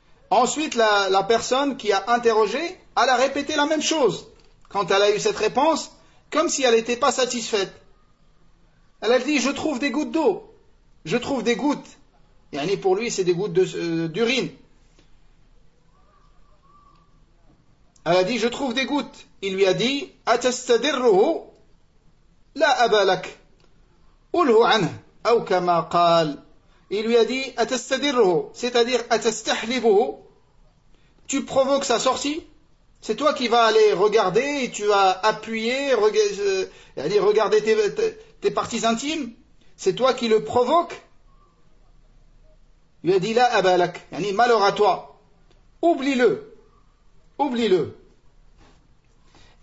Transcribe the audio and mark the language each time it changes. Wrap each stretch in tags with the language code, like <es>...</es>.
<fr>Ensuite, la personne qui a interrogé, elle a répété la même chose quand elle a eu cette réponse, comme si elle n'était pas satisfaite. Elle a dit « Je trouve des gouttes d'eau, je trouve des gouttes ». Yani pour lui, c'est des gouttes d'urine. Elle a dit, je trouve des gouttes. Il lui a dit,</fr> <ar>أتستدره لا أبالك قله عنه أو كما قال.</ar> <fr>Il lui a dit, أتستدره, c'est-à-dire أتستحلبه, tu provoques sa sortie. C'est toi qui vas aller regarder et tu vas appuyer, regarder tes parties intimes. C'est toi qui le provoques. Il a dit «</fr> <ar>La abalak</ar> <fr>» yani « Malheur à toi, oublie-le, oublie-le ».</fr>